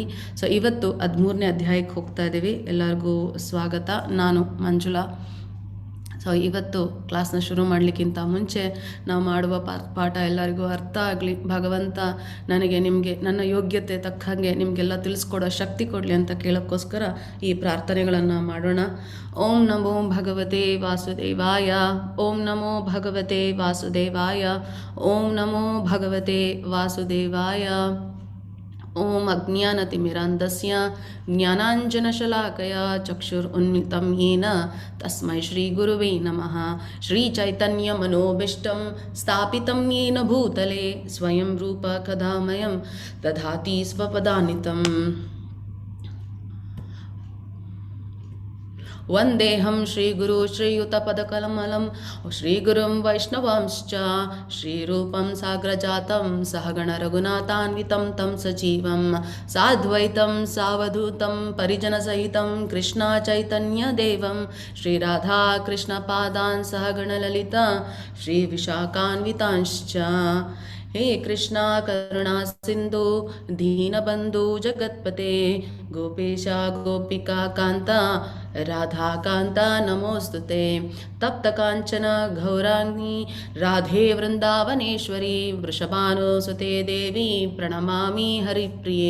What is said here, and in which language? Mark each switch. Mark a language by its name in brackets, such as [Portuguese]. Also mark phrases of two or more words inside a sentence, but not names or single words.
[Kannada] ಸೊ ಇವತ್ತು 13ನೇ ಅಧ್ಯಾಯಕ್ಕೆ ಹೋಗ್ತಾ ಇದ್ದೀವಿ. ಎಲ್ಲರಿಗೂ ಸ್ವಾಗತ. ನಾನು ಮಂಜುಳಾ. ಸೊ ಇವತ್ತು ಕ್ಲಾಸ್ನ ಶುರು ಮಾಡಲಿಕ್ಕಿಂತ ಮುಂಚೆ ನಾವು ಮಾಡುವ ಪಾಠ ಎಲ್ಲರಿಗೂ ಅರ್ಥ ಆಗಲಿ, ಭಗವಂತ ನನಗೆ ನಿಮಗೆ ನನ್ನ ಯೋಗ್ಯತೆ ತಕ್ಕಂಗೆ ನಿಮಗೆಲ್ಲ ತಿಳಿಸ್ಕೊಡೋ ಶಕ್ತಿ ಕೊಡಲಿ ಅಂತ ಕೇಳೋಕ್ಕೋಸ್ಕರ ಈ ಪ್ರಾರ್ಥನೆಗಳನ್ನು ಮಾಡೋಣ. [Sanskrit] ಓಂ ನಮೋ ಭಗವತೆ ವಾಸುದೇವಾಯ. ಓಂ ನಮೋ ಭಗವತೆ ವಾಸುದೇವಾಯ. ಓಂ ನಮೋ ಭಗವತೆ ವಾಸುದೇವಾಯ. ಓಂ ಅಜ್ಞಾನತಿಮಿರಾಂಧಸ್ಯ ಜ್ಞಾನಾಂಜನಶಲಾಕಯ ಚಕ್ಷುರುನ್ಮಿಲಿತಂ ಯೇನ ತಸ್ಮೈ ಶ್ರೀಗುರುವೇ ನಮಃ. ಶ್ರೀಚೈತನ್ಯಮನೋಭೀಷ್ಟಂ ಸ್ಥಾಪಿತಂ ಯೇನ ಭೂತಲೆ ಸ್ವಯಂ ರೂಪ ಕದಾಮಯಂ ದಧಾತಿ ಸ್ವಪದಾನಿತಂ. ವಂದೇಹಂ ಶ್ರೀಗುರು ಶ್ರೀಯುತಪದಕಮಲಂ ಶ್ರೀಗುರುಂ ವೈಷ್ಣವಾಂಶ್ಚ ಶ್ರೀರೂಪಂ ಸಾಗ್ರಜಾತಂ ಸಹಗಣ ರಘುನಾಥಾನ್ವಿತಂ ತಂ ಸಜೀವಂ ಸಾದ್ವೈತಂ ಸಾವಧೂತಂ ಪರಿಜನಸಹಿತಂ ಕೃಷ್ಣ ಚೈತನ್ಯ ದೇವಂ ಶ್ರೀರಾಧಾ ಕೃಷ್ಣಪಾದಾನ್ ಸಹಗಣ ಲಲಿತಾ ಶ್ರೀ ವಿಶಾಖಾನ್ವಿತಾಂಶ್ಚ. हे कृष्णा करुणा सिंधु दीनबंधु जगत्पते गोपेश गोपिका कांता राधा कांता नमोस्तुते. तप्त कांचन गौरांगी राधे वृंदावनेश्वरी वृषभानुसुते देवी प्रणमामि हरिप्रिये.